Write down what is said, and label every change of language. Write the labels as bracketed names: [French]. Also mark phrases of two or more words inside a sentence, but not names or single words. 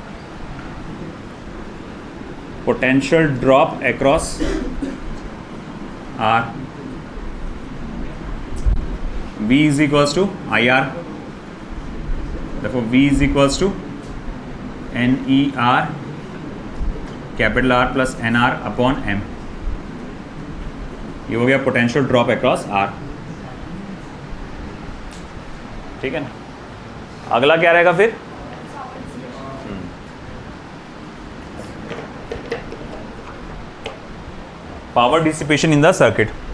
[English] potential drop across R. V is equals to I R. देखो V is equals to n E R capital R plus n r upon m. [Hindi] ये हो गया [English] potential drop across R. [Hindi] ठीक है ना। अगला क्या रहेगा फिर? [English] power dissipation in the circuit.